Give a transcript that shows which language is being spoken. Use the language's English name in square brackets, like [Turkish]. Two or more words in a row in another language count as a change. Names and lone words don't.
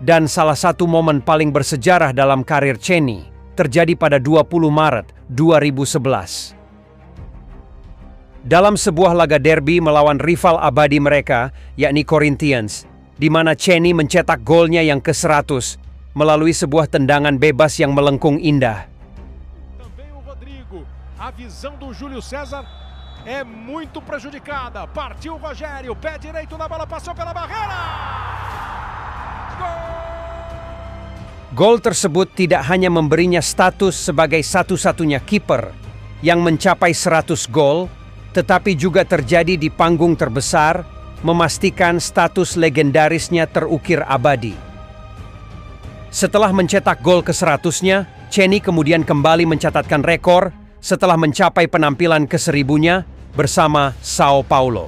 [Indonesian] Dan salah satu momen paling bersejarah dalam karir Cheney terjadi pada 20 Maret 2011. Dalam sebuah laga derby melawan rival abadi mereka, yakni Corinthians, di mana Cheney mencetak golnya yang ke-100 melalui sebuah tendangan bebas yang melengkung indah. [Portuguese] Também o Rodrigo. A visão do Júlio César é muito prejudicada. Partiu o Rogério, pé direito na bola, passou pela barreira. [Indonesian] Gol tersebut tidak hanya memberinya status sebagai satu-satunya kiper yang mencapai 100 gol, tetapi juga terjadi di panggung terbesar, memastikan status legendarisnya terukir abadi. Setelah mencetak gol ke-100-nya, Cheney kemudian kembali mencatatkan rekor setelah mencapai penampilan ke-1000-nya bersama Sao Paulo.